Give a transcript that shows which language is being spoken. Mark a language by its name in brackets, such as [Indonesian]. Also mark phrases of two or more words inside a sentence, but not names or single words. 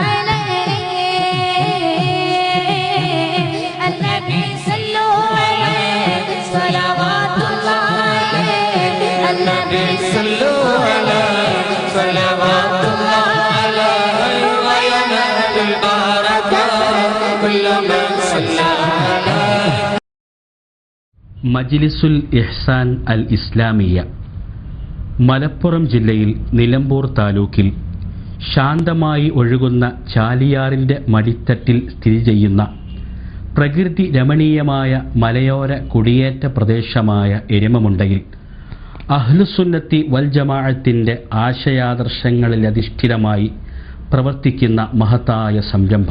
[Arabic] عليه النبي صلوا عليه صلوات الله عليه النبي صلوا عليه صلوات الله عليه وينال البركة كل من صلى عليه. [Malayalam] മജ്ലിസുൽ ഇഹ്സാൻ അൽ ഇസ്ലാമിയ മലപ്പുറം ജില്ലയിൽ നിലമ്പൂർ താലൂക്കിൽ ശാന്തമായി ഒഴുകുന്ന ചാലിയാറിൻ്റെ മടിത്തട്ടിൽ സ്ഥിതി ചെയ്യുന്ന പ്രകൃതി രമണീയമായ മലയോര കുടിയേറ്റ പ്രദേശമായ എരുമമുണ്ടയിൽ അഹ്ലുസുന്നത്തി വൽ ജമാഅത്തിൻ്റെ ആശയാദർശങ്ങളിലധിഷ്ഠിതമായി പ്രവർത്തിക്കുന്ന മഹത്തായ സംരംഭം.